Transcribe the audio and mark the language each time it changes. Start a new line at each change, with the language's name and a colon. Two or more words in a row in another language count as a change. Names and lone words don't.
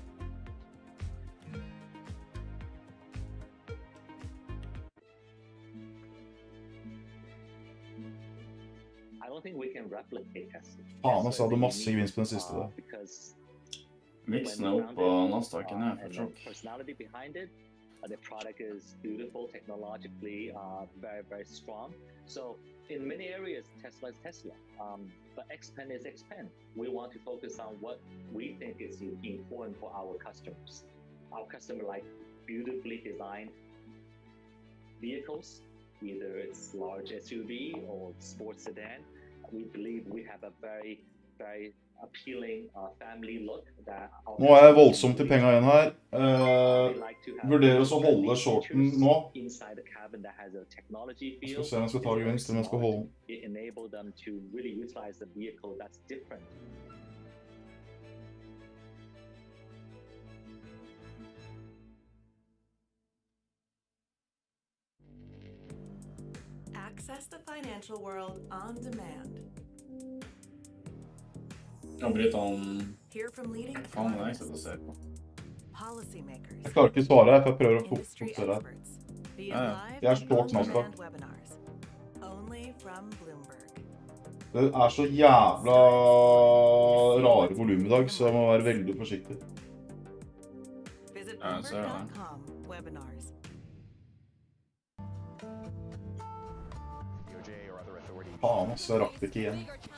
Norwegian: Faen, jeg hadde masse gevinst på den siste da. Miksen er opp og Nasdaq ned for sjokk.
English: The product is beautiful, technologically very, very strong. So in many areas, Tesla is Tesla. But Xpeng is Xpeng. We want to focus on what we think is important for our customers. Our customer like beautifully designed vehicles, either it's large SUV or sports sedan. We believe we have a very, very appealing family look.
Norwegian: Nå er jeg voldsomt i penga igjen her. Vurderer også å holde shorten nå. Jeg skal se om jeg skal ta gevinst, eller om jeg skal holde den.
English: Access the financial world on demand.
Norwegian: Jeg bryter han...
English: Hear from leading
Norwegian: Faen, det er ikke det å se på.
English: policymakers.
Norwegian: Jeg klarer ikke å svare her, for jeg prøver å fokusere her. Jeg er short Nasdaq.
English: Only from Bloomberg.
Norwegian: Det er så jævla rare volum i dag, så jeg må være veldig forsiktig.
English: Visit
Norwegian: ser det.
English: Bloomberg.com webinars.
Norwegian: Faen, så jeg rakk det ikke igjen.